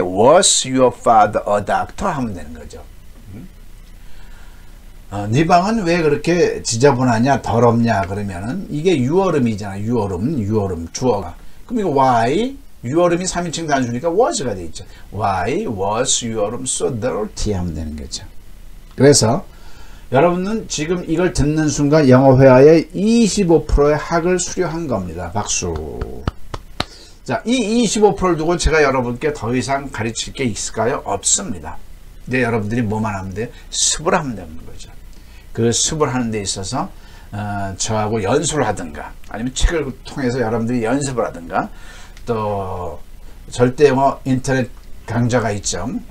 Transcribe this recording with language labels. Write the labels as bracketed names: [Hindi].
[English] Was your father a doctor? [Korean] 하면 되는 거죠. 네 방은 왜 그렇게 지저분하냐, 더럽냐 그러면은 이게 유어름이잖아. 유어름 주어가. 그럼 이거 why 유어름이 3인칭 단수니까 was가 돼 있죠. [English] Why was your room so dirty? [Korean] 하면 되는 거죠. 그래서 여러분은 지금 이걸 듣는 순간 영어 회화의 25%의 학을 수료한 겁니다. 박수. 자, 이 25%를 두고 제가 여러분께 더 이상 가르칠 게 있을까요? 없습니다. 이제 여러분들이 뭐만 하면 돼요? 습을 하면 되는 거죠. 그 습을 하는 데 있어서 저하고 연수를 하든가 아니면 책을 통해서 여러분들이 연습을 하든가 또 절대영어 인터넷 강좌가 있죠.